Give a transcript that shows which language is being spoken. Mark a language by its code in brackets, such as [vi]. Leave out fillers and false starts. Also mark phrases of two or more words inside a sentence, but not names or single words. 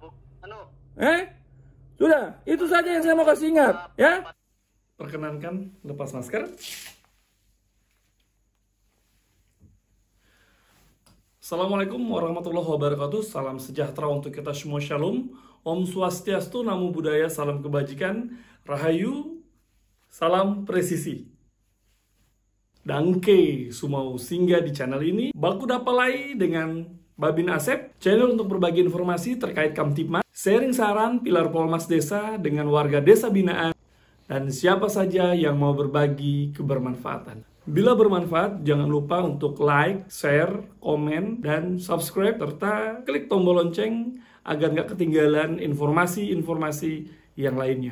[id] Sudah, itu saja yang saya mau kasih ingat, ya. [ar] Perkenankan lepas masker. السلام عليكم ورحمة الله وبركاته. [id] Salam sejahtera untuk kita semua. Shalom. Om Swastiastu, [pi] Namo Buddhaya, [id] salam kebajikan. Rahayu, salam presisi. Dangke sumau singgah di channel ini. Baku dapalai dengan Babin Asep, channel untuk berbagi informasi terkait Kamtibmas, sharing saran pilar Polmas Desa dengan warga desa binaan, dan siapa saja yang mau berbagi kebermanfaatan. Bila bermanfaat, jangan lupa untuk like, share, komen, dan subscribe, serta klik tombol lonceng agar nggak ketinggalan informasi-informasi yang lainnya.